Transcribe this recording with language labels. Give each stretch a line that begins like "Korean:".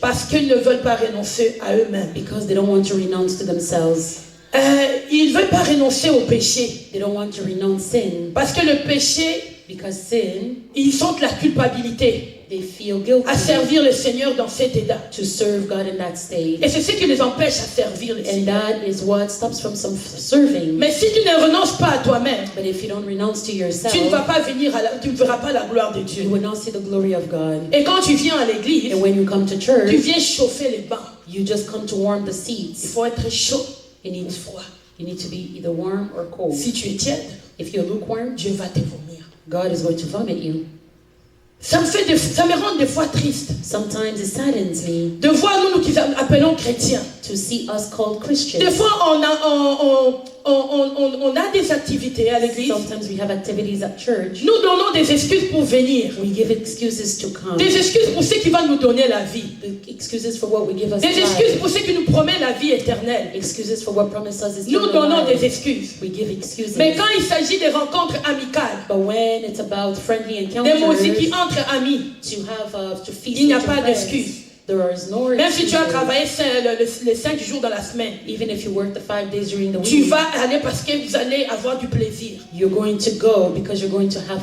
French: parce qu'ils ne veulent pas renoncer à eux-mêmes.
English: because they don't want to renounce to themselves.
French: Ils ne veulent pas renoncer au péché
English: They don't want to renounce sin
French: parce que le péché,
English: because sin,
French: ils sentent la culpabilité
English: they feel guilty
French: à servir le Seigneur dans cet état.
English: to serve God in that state.
French: Et c'est ce qui les empêche à servir le
English: And
French: Seigneur.
English: that is what stops from some serving.
French: Mais si tu ne renonces pas à toi-même,
English: But if you don't renounce to yourself,
French: tu ne vas pas venir tu ne verras pas la gloire de
English: you
French: Dieu.
English: will not see the glory of God.
French: Et quand tu viens à l'église,
English: And when you come to
French: tu
English: church,
French: viens chauffer les bancs.
English: you just come to warm the
French: Il
English: seats.
French: faut être chaud
English: You need
French: ou froid.
English: You need to be either warm or cold.
French: Si tu es tiède,
English: If you're lukewarm,
French: Dieu va te vomir.
English: God is going to vomit you.
French: Ça me rend des fois triste
English: Sometimes it saddens me
French: de voir nous qui appelons chrétiens.
English: to see us called Christians.
French: Des fois, on a des activités à l'église.
English: Sometimes we have activities at church.
French: Nous donnons des excuses pour venir.
English: We give excuses to come.
French: Des excuses pour ceux qui vont nous donner la vie.
English: The excuses for what we give us
French: Des excuses
English: life.
French: pour ceux qui nous promettent la vie éternelle.
English: Excuses for what promised us is
French: Nous
English: eternal
French: donnons
English: life.
French: des excuses.
English: We give excuses.
French: Mais quand il s'agit des rencontres amicales,
English: But when it's about friendly
French: des
English: encounters,
French: musiques entre amis,
English: to have to feast
French: il n'y a
English: with your
French: pas
English: friends,
French: d'excuse.
English: there is no
French: Même si tu as
English: excuses.
French: travaillé les 5 jours dans la semaine,
English: Even if you work the 5 days during the
French: tu
English: week,
French: vas aller parce que vous allez avoir du plaisir.
English: you're going to go because you're going to have